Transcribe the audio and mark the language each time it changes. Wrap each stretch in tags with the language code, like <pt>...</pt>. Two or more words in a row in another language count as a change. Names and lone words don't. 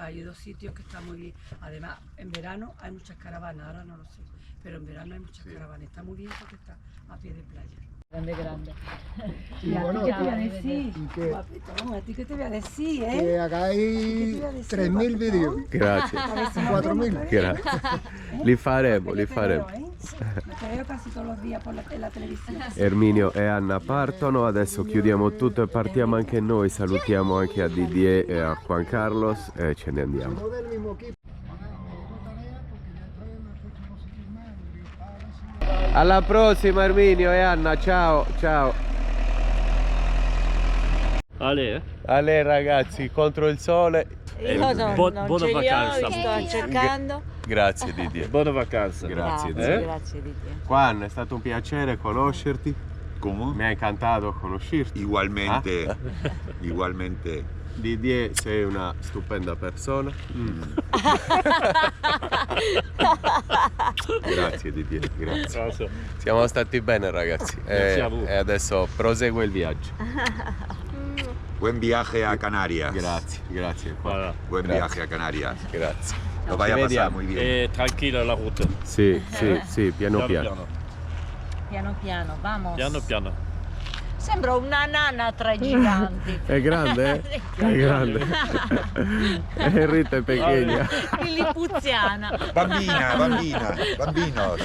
<es>Hay dos sitios que están muy bien. Además, en verano hay muchas caravanas, ahora no lo sé. Pero en verano hay muchas caravanas. Está muy bien porque está a pie de playa. Grande. Y bueno, ¿Qué te voy a decir? y que, Guapetón, ¿a ti qué te voy a decir, que hagáis 3.000 vídeos,</es> <it>Grazie,</it> <es>4.000.</es> <it>grazie. Li faremo, li</it> <es>Te</es> <it>faremo.</it> <es>veo, ¿eh? Te veo casi todos los días en la televisión.</es> <it>Erminio e Anna partono, adesso chiudiamo tutto e partiamo anche noi, salutiamo anche a Didier e a Juan Carlos e ce ne andiamo.</it> <es>No del mismo equipo.</es> <it>Alla prossima Erminio e Anna, ciao, ciao. Ale, Ale ragazzi, contro il sole. Io non buona ce li ho, vacanza. vi sto cercando. Grazie Didier. buona vacanza. Grazie Grazie, zio. grazie di te. Juan, è stato un piacere conoscerti.</it> <es>¿Cómo?</es> <it>Mi ha incantato conoscerti.</it> <es>Igualmente, igualmente.</es> <it>Didier, sei una stupenda persona. Grazie Didier, grazie. Siamo stati bene ragazzi Grazie a voi. e adesso prosegue il viaggio.</it> <es>Buen viaje a Canarias.</es> <it>Grazie, grazie. Juan. Voilà.</it> <es>Buen</es> <it>Grazie.</it> <es>viaje a Canarias.</es> <it>Grazie.</it> <es>Lo vaya a</es> <it>Ci</it> <es>pasar</es> <it>vediamo.</it> <es>muy bien.</es> <it>E tranquilla la route. Sì, sì, piano piano. Piano piano, vamos. Piano piano. Sembra una nana tra i giganti. È grande? È grande. E Rita è piccola. Lilipuziana. Bambina, bambinos.</it>